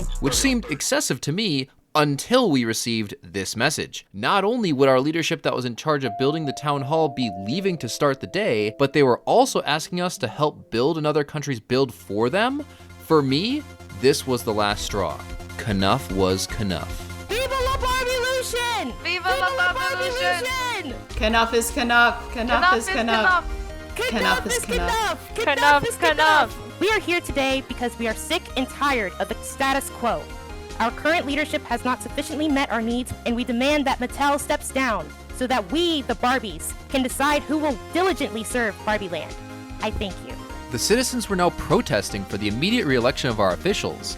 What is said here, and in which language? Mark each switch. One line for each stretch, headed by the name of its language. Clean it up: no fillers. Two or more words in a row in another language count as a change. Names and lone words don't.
English: which seemed excessive to me, until we received this message. Not only would our leadership that was in charge of building the town hall be leaving to start the day, but they were also asking us to help build another country's build for them. For me, this was the last straw. Knuff was Knuff.
Spanish: Viva la Barbilution! Viva la Barbilution!
English: Knuff is Knuff. Knuff is Knuff. Knuff is Knuff! Knuff is Knuff! We are here today because we are sick and tired of the status quo. Our current leadership has not sufficiently met our needs, and we demand that Mattel steps down so that we, the Barbies, can decide who will diligently serve Barbie Land. I thank you. The citizens were now protesting for the immediate re-election of our officials.